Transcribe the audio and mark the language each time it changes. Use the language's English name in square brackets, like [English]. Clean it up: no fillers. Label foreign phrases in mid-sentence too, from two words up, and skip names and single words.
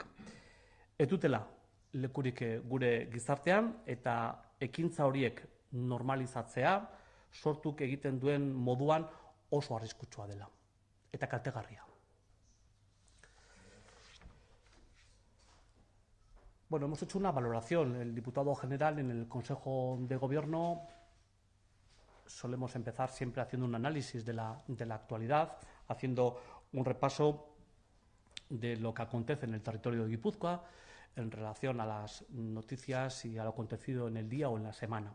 [Basque] Ez dutela lekurik gure gizartean eta ekintza horiek normalizatzea sortuk egiten duen moduan oso arriskutsua dela eta kaltegarria. [Spanish] Bueno, hemos hecho una valoración. El diputado general en el Consejo de Gobierno solemos empezar siempre haciendo un análisis de la actualidad, haciendo un repaso de lo que acontece en el territorio de Guipúzcoa en relación a las noticias y a lo acontecido en el día o en la semana.